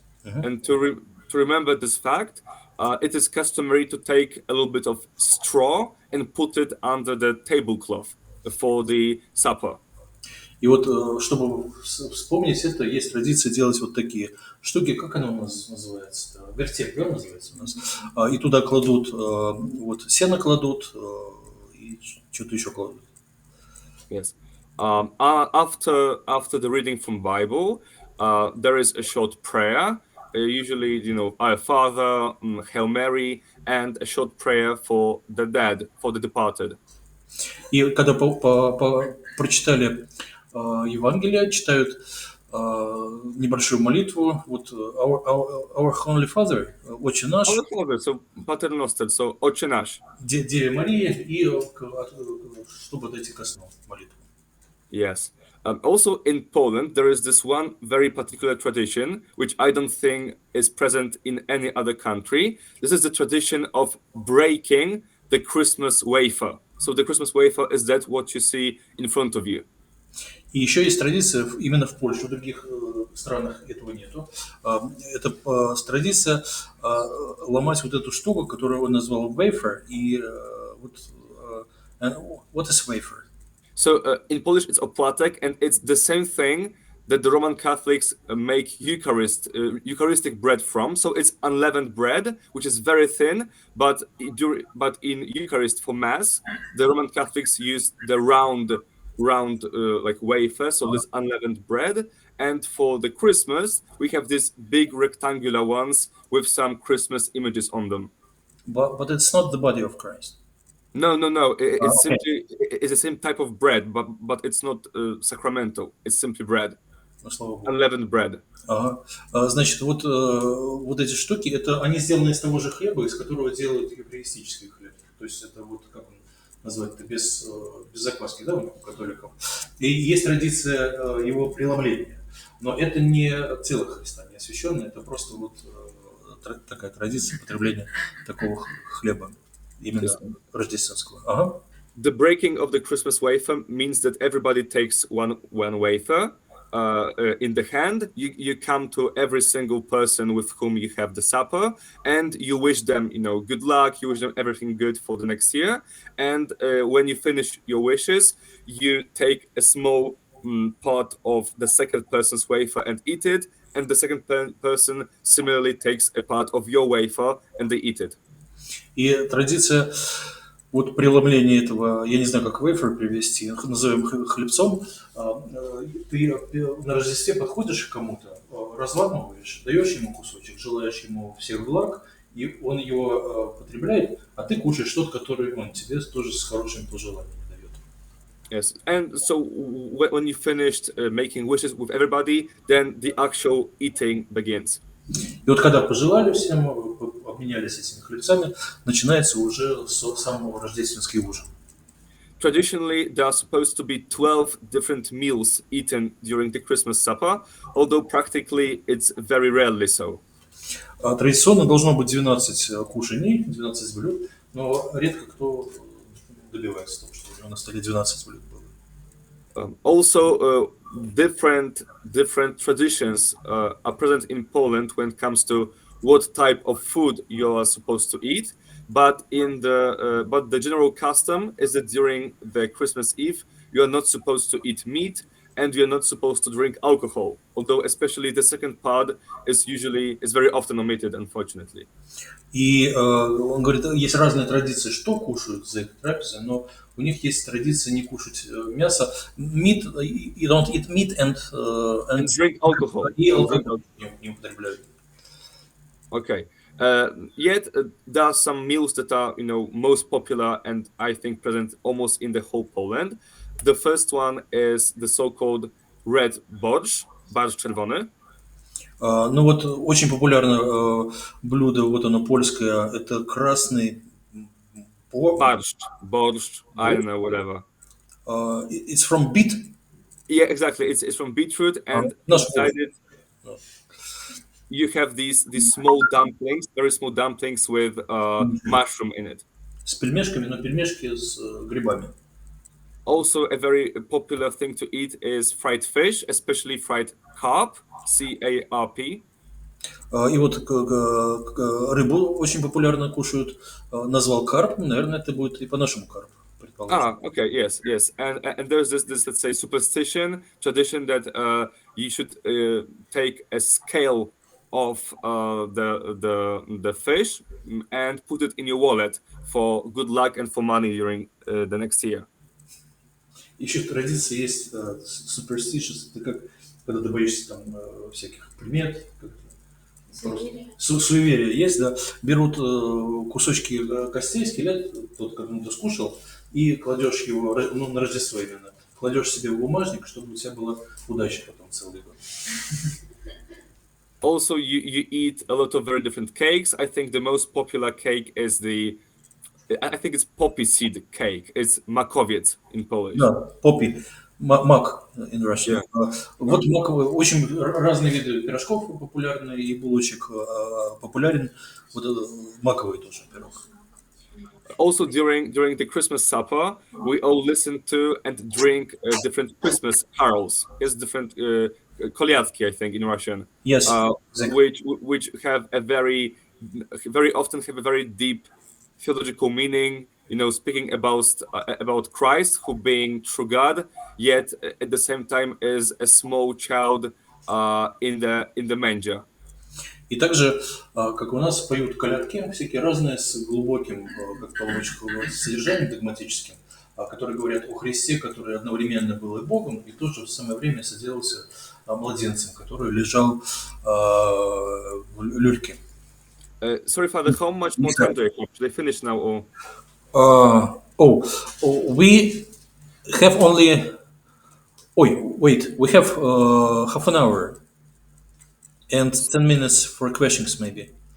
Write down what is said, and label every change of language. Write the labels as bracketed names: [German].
[English] And to remember this fact, it is customary to take a little bit of straw and put it under the tablecloth for the supper. [Russian] И вот, чтобы вспомнить это, есть традиция делать вот такие штуки, как она у нас называется? Вертеп, да, называется у нас? И туда кладут, вот сено кладут, и что-то еще кладут. [English] Yes. After the reading from Bible, there is a short prayer, usually, Our Father, Hail Mary, and a short prayer for the dead, for the departed. [Russian] И когда прочитали Евангелие, читают небольшую молитву, вот [English] Our Heavenly Father, [Russian] Отче наш, [English] Our Father, so Pater Noster, so [Russian] Отче наш. Деве Марии, и чтобы дойти ко сну молитву. [English] Yes. Also in Poland, there is this one very particular tradition, which I don't think is present in any other country. This is the tradition of breaking the Christmas wafer. So the Christmas wafer is that what you see in front of you. [Russian] И еще есть традиция именно в Польше, в других странах этого нету. Это традиция ломать вот эту штуку, которую он назвал Wafer. И вот [English] what is Wafer? So in Polish it's opłatek, and it's the same thing that the Roman Catholics make Eucharistic bread from. So it's unleavened bread, which is very thin, but in Eucharist for Mass, the Roman Catholics use the round like wafer, so this unleavened bread. And for the Christmas, we have these big rectangular ones with some Christmas images on them. But it's not the body of Christ. No. It's simply it's the same type of bread, but it's not sacramental. It's simply bread, unleavened bread. [Russian] Ага. Значит, вот эти штуки, это они сделаны из того же хлеба, из которого делают евхаристический хлеб. То есть это вот как он назвать это без закваски, да, у католиков. И есть традиция его преломления, но это не тело Христа, не освященное, это просто вот такая традиция потребления такого хлеба. Именно рождественского. Ага. [English] The breaking of the Christmas wafer means that everybody takes one wafer in the hand. You come to every single person with whom you have the supper, and you wish them, good luck. You wish them everything good for the next year. And when you finish your wishes, you take a small part of the second person's wafer and eat it, and the second person similarly takes a part of your wafer and they eat it. [Russian] И традиция вот преломления этого, я не знаю, как wafer перевести, назовем хлебцом, ты на Рождестве подходишь к кому-то, разламываешь, даешь ему кусочек, желаешь ему всех благ, и он его потребляет, а ты кушаешь тот, который он тебе тоже с хорошими пожеланиями дает. [English] Yes, and so when you finished making wishes with everybody, then the actual eating begins. [Russian] И вот когда пожелали всем, обменялись этими хлебцами, начинается уже самого рождественский ужин. [English] Traditionally, there are supposed to be 12 different meals eaten during the Christmas supper, although practically it's very rarely so. [Russian] Традиционно должно быть 12 кушаний, 12 блюд, но редко кто добивается того, что у него на столе 12 блюд было. [English] Also, different traditions are present in Poland when it comes to what type of food you are supposed to eat. But the general custom is that during the Christmas Eve you are not supposed to eat meat and you are not supposed to drink alcohol. Although especially the second part is very often omitted, unfortunately. [Russian] И он говорит, есть разные традиции, что кушают за этой трапезой, но у них есть традиция не кушать мясо. [English] Meat, you don't eat meat and drink alcohol. [Russian] И алкоголь не употребляют. [English] Okay. Yet there are some meals that are, most popular and I think present almost in the whole Poland. The first one is the so-called red borщ, борщ czerwony. [Russian] Ну вот очень популярное блюдо, вот оно польское, это красный [English] борщ, I don't know, whatever. It's from beet? Yeah, exactly. It's from beetroot and inside it. you have these small dumplings, very small dumplings with mushroom in it. [Russian] С пельмешками, но пельмешки с грибами. [English] Also, a very popular thing to eat is fried fish, especially fried carp, C-A-R-P. [Russian] И вот рыбу очень популярно кушают. Назвал карп, наверное, это будет и по-нашему карп, предположим. [English] Okay, yes. And there's this, let's say, superstition, tradition that you should take a scale of the fish and put it in your wallet for good luck and for money during the next year. [Russian] Еще традиция есть superstitious, это как, когда ты боишься там всяких примет, суеверия есть, да, берут кусочки костей, скелет, тот, как ты скушал, и кладешь его, ну, на Рождество именно, кладешь себе в бумажник, чтобы у тебя была удача потом целый год. [English] Also, you eat a lot of very different cakes. I think the most popular cake is I think it's poppy seed cake. It's makowiec in Polish. Да, poppy, мак in Russian. Yeah. [Russian] Вот маковые, очень разные виды пирожков популярны, и булочек популярен, вот маковый тоже пирог. [English] Also, during the Christmas supper, we all listen to and drink different Christmas carols. It's different kolyadki, I think, in Russian. Yes, exactly. Which have very often have a very deep theological meaning. You know, speaking about Christ, who being true God, yet at the same time is a small child in the manger. [Russian] И также, как у нас поют колядки, всякие разные, с глубоким, как Паламычев, содержанием догматическим, которые говорят о Христе, который одновременно был и Богом, и в то же самое время соделался младенцем, который лежал в люльке. [English] Sorry, Father, how much more time do I have? Should I finish now? Or? We have only... wait, we have half an hour. And 10 minutes for questions, maybe.